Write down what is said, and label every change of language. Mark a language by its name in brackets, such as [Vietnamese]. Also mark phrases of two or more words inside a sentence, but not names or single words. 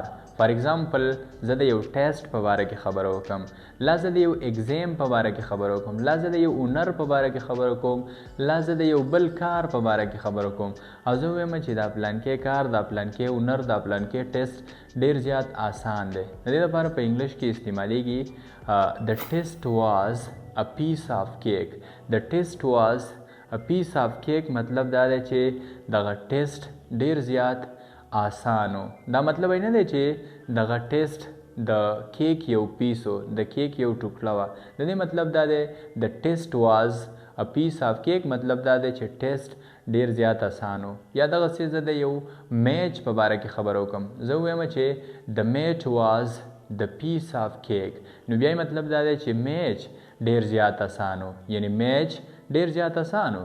[English] for example [Pashto] زه د یو ټیسټ په باره کې خبره وکړم، لا زه د یو ایگزیم په باره کې خبره وکړم، لا زه د یو اونر په باره کې خبره کوم، لا زه د یو بل کار په باره کې خبره کوم، او زه ووایم چې دا پلانکی کار، دا پلانکی اونر، دا پلانکی ټیسټ ډیر زیات آسان دی. د دې لپاره په انګلیش کې استعمالیږي [English] the test was a piece of cake. the test was a piece of cake [Pashto] مطلب دا دی چې دغه ټیسټ ډیر زیات آسانو. دا مطلب نه دی چې دغه ټیسټ د کیک یو پیسو، د کیک یو ټوکړه وه. د دې مطلب دا دی [English] the test was a piece of cake [Pashto] مطلب دا دی چې ټیسټ ډیر زیات آسانو. یا دغسې زه د یو میچ په باره کې خبره وکړم، زه ووایم چې [English] the match was a piece of cake, [Pashto] نو بیا مطلب دا دی چې میچ ډیر زیات آسانو، یعنی میچ ډیر زیات آسانو.